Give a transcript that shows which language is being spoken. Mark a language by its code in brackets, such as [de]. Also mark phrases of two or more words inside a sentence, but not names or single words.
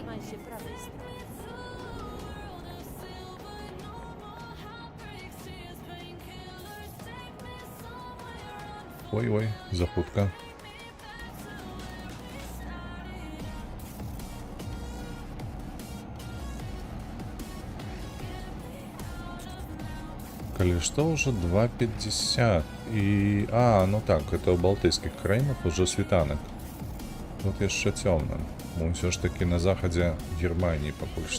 [pl] się prawej strony. [ru] Ой-ой, запутка. Коли что, уже 2,50. И... А, ну так, это у Балтийских краинах уже світанок. Тут jeszcze темно. Мы все ж таки на заходе Германии пока что.